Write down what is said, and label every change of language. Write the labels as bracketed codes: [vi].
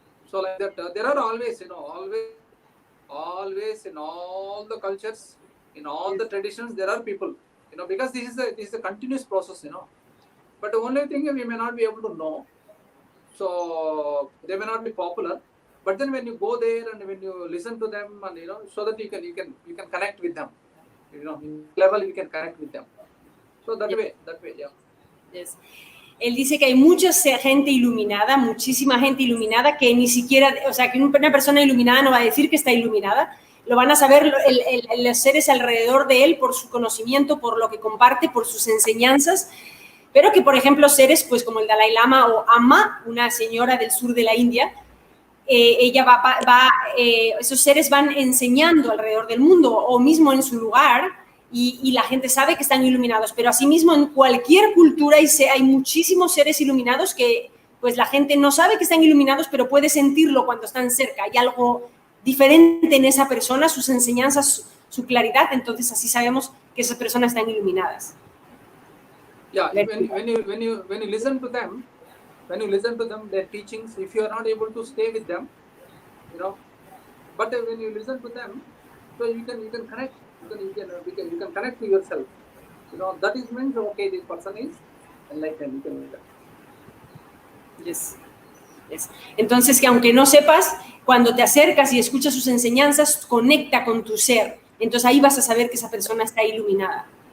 [en] So, like that, there are always, always in all the cultures, in all the traditions, there are people, because this is a continuous process, But the only thing we may not be able to know. So they may not be popular. But then when you go there and when you listen to them, and so that you can connect with them, in level you can connect with them. So that way, yeah. Yes. [es] Él dice que hay mucha gente iluminada, muchísima gente iluminada, que ni siquiera, o sea, que una persona iluminada no va a decir que está iluminada, lo van a saber los seres alrededor de él por su conocimiento, por lo que comparte, por sus enseñanzas, pero que, por ejemplo, seres pues como el Dalai Lama o Amma, una señora del sur de la India, ella esos seres van enseñando alrededor del mundo o mismo en su lugar, y la gente sabe que están iluminados, pero asimismo en cualquier cultura hay muchísimos seres iluminados que pues la gente no sabe que están iluminados, pero puede sentirlo cuando están cerca. Hay algo diferente en esa persona, sus enseñanzas, su claridad, entonces así sabemos que esas personas están iluminadas. [en] Yeah, when you listen to them, their teachings, if you are not able to stay with them, but when you listen to them, so you can connect. You can connect to yourself. That is means okay, this person is enlightened. Yes. [es] Entonces, que aunque no sepas, cuando te acercas y escuchas sus enseñanzas, conecta con tu ser. Entonces ahí vas a saber que esa persona está iluminada.